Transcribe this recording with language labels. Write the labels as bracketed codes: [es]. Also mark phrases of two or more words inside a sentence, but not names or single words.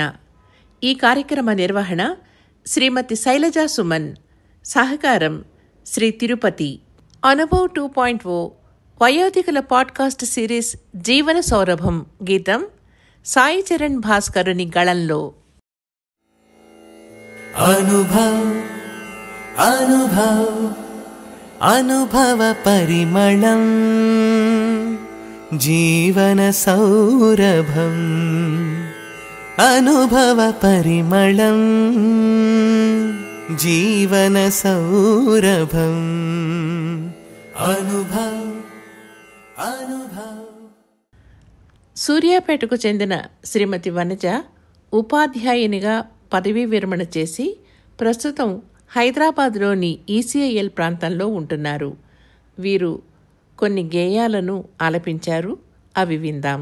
[te] ఈ కార్యక్రమ నిర్వహణ శ్రీమతి శైలజా సుమన్, సహకారం శ్రీ తిరుపతి. అనుభవ్ 2.0 వయోధికుల పాడ్కాస్ట్ సిరీస్ జీవన సౌరభం గీతం సాయి చరణ్ భాస్కరుని గళంలో. అనుభవ అనుభవ అనుభవ పరిమళం జీవన సౌరభం అనుభవ పరిమళం జీవన సౌరభం అనుభవ అనుభవ। సూర్యాపేటకు చెందిన శ్రీమతి వనజ ఉపాధ్యాయునిగా పదవీ విరమణ చేసి ప్రస్తుతం హైదరాబాద్లోని ఈసీఐఎల్ ప్రాంతంలో ఉంటున్నారు. వీరు కొన్ని గేయాలను ఆలపించారు, అవి విందాం.